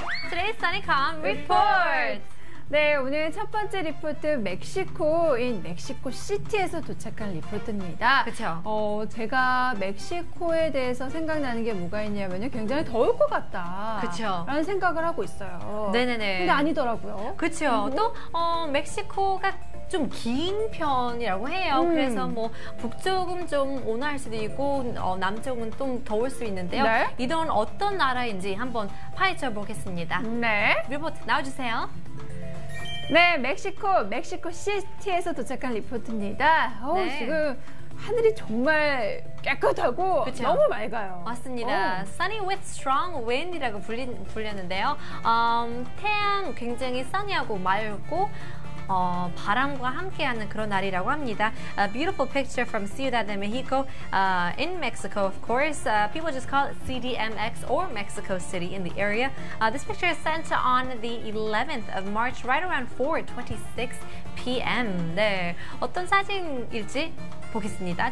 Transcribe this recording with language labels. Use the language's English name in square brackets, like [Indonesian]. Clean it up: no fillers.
[English] Today's 써니컴 report. [Korean] 네, 오늘 첫 번째 리포트 멕시코인 멕시코 시티에서 도착한 리포트입니다. 그렇죠. 제가 멕시코에 대해서 생각나는 게 뭐가 있냐면요, 굉장히 더울 것 같다. 그렇죠. 라는 생각을 하고 있어요. 네네네. 근데 아니더라고요. 그렇죠. 또 멕시코가 좀 긴 편이라고 해요. 그래서 뭐 북쪽은 좀 온화할 수도 있고 남쪽은 좀 더울 수 있는데요. 네. 이건 어떤 나라인지 한번 파헤쳐 보겠습니다. 네. 리포트 나와주세요. 네, 멕시코 시티에서 도착한 리포트입니다. 네. 지금 하늘이 정말 깨끗하고 그쵸? 너무 맑아요. 맞습니다. [English] Sunny with strong wind [Korean] 이라고 불렸는데요. 태양 굉장히 sunny하고 맑고 바람과 함께하는 그런 날이라고 합니다. [English] A beautiful picture from Ciudad de Mexico in Mexico, of course. People just call it CDMX or Mexico City in the area. This picture is sent on the 11th of March, right around 4:26 p.m. [Korean] 네, 어떤 사진일지 보겠습니다.